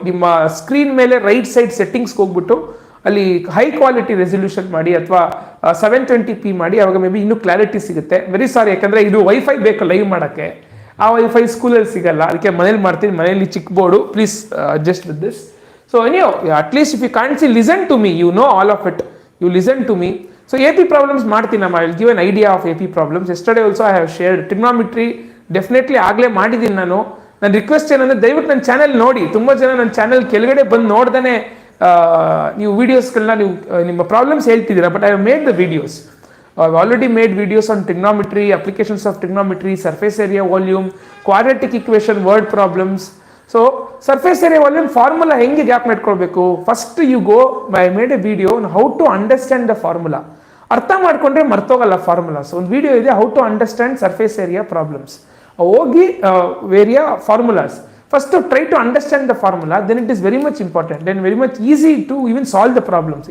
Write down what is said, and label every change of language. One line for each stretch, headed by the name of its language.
Kannada: ನಿಮ್ಮ ಸ್ಕ್ರೀನ್ ಮೇಲೆ right side ಸೆಟ್ಟಿಂಗ್ಸ್ಗೆ ಹೋಗ್ಬಿಟ್ಟು ಅಲ್ಲಿ ಹೈ ಕ್ವಾಲಿಟಿ ರೆಸಲ್ಯೂಷನ್ ಮಾಡಿ, ಅಥವಾ 720p ಮಾಡಿ. ಅವಾಗ ಮೇ ಬಿ ಇನ್ನೂ ಕ್ಲಾರಿಟಿ ಸಿಗುತ್ತೆ. ವೆರಿ ಸಾರಿ, ಯಾಕಂದ್ರೆ ಇದು ವೈಫೈ ಬೇಕು ಲೈವ್ ಮಾಡೋಕ್ಕೆ. ಆ ವೈಫೈ ಸ್ಕೂಲಲ್ಲಿ ಸಿಗಲ್ಲ, ಅದಕ್ಕೆ ಮನೇಲಿ ಮಾಡ್ತೀನಿ. ಮನೇಲಿ ಚಿಕ್ಕ board,
English: Please adjust with this. So anyhow, at least if you can't see, listen to me, you know all of it, you listen to me. So AP problems
Kannada: ಮಾಡ್ತೀನಿ.
English: I will give an idea of AP problems. Yesterday also I have shared trigonometry, definitely
Kannada: ಆಗಲೇ ಮಾಡಿದ್ದೀನಿ ನಾನು. ನನ್ನ request ಏನಂದ್ರೆ, ದಯವಿಟ್ಟು ನನ್ನ channel ನೋಡಿ. ತುಂಬ ಜನ ನನ್ನ ಚಾನೆಲ್ ಕೆಳಗಡೆ ಬಂದು ನೋಡ್ದೇ ನೀವು ವೀಡಿಯೋಸ್ಗಳನ್ನ ನೀವು ನಿಮ್ಮ ಪ್ರಾಬ್ಲಮ್ಸ್ ಹೇಳ್ತಿದ್ದೀರಾ.
English: But I have made the videos. I have already made videos on trigonometry, applications of trigonometry, surface area volume, quadratic equation, word problems.
Kannada: So surface area volume formula ಹೆಂಗೆ ಗ್ಯಾಪ್ ಮಾಡ್ಕೊಳ್ಬೇಕು?
English: First you go, I made a video how to understand the formula.
Kannada: ಅರ್ಥ ಮಾಡ್ಕೊಂಡ್ರೆ ಮರ್ತೋಗಲ್ಲ formulas. ಒಂದು video ಇದೆ,
English: How to understand surface area problems.
Kannada: ಹೋಗಿ
English: ವೇರಿಯಾ formulas first try to understand the formula, then it is very much important, then very much easy to even solve the problems.